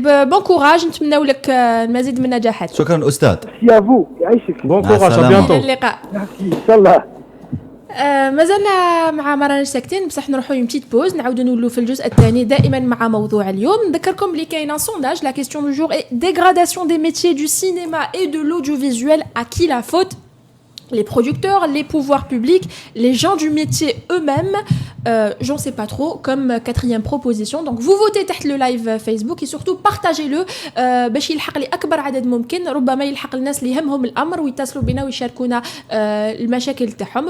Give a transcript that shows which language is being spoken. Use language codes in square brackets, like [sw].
[fr] Bon courage [ar] نتمناو لك المزيد من النجاحات. شكرا أستاذ. [fr] Merci à vous. [ar] يعيشك. [fr] Bon courage, à bientôt. [ar] إلى اللقاء. [fr] Merci. إن شاء الله. [ar] مازلنا مع مرانج ساكتين بصح نروحوا يوم بتيت بوز نعاودوا نولوا في الجزء الثاني دائما مع موضوع اليوم. نذكركم بلي كاين ان [fr] sondage la question du jour est dégradation des métiers du cinéma et de l'audiovisuel, à qui la faute? Les producteurs, les pouvoirs publics, les gens du métier eux-mêmes, j'en sais pas trop, comme quatrième proposition. Donc vous votez [ar] تحت [fr] le live Facebook et surtout partagez-le [ar] باش يلحق لأكبر عدد ممكن. ربما يلحق الناس اللي يهمهم الأمر ويتصلوا بنا ويشاركونا المشاكل تاعهم.